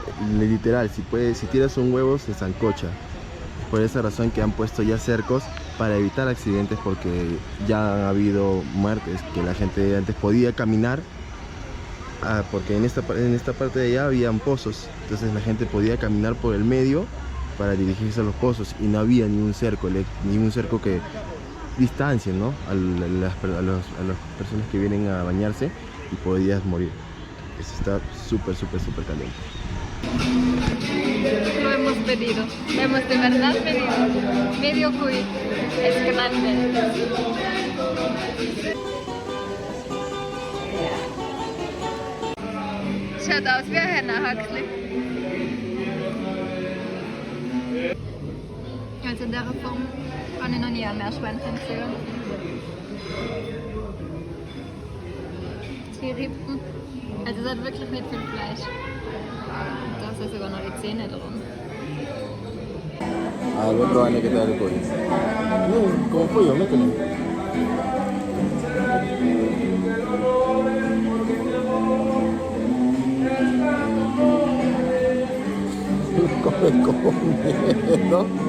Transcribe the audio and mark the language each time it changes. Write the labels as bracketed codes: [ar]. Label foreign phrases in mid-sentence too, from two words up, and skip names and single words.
[es] Literal, si tiras un huevo se zancocha. Por esa razón que han puesto ya cercos para evitar accidentes, porque ya han habido muertes, que la gente antes podía caminar, porque en esta parte de allá habían pozos, entonces la gente podía caminar por el medio para dirigirse a los pozos y no había ni un cerco que distancie, ¿no? a las personas que vienen a bañarse y podías morir. Eso está súper caliente. Lo hemos pedido, lo hemos de verdad pedido. Medio cuy, es grande. [de] Schaut aus wie ein Hennerhaxli. Also in der Form kann ich noch nie ein Meerschweinchen sehen. Die Rippen, also es hat wirklich nicht viel Fleisch. Da sind sogar noch die Zähne drin. [es] Al otro año que te da el pollo. No, como pollo, métele. Come como miedo.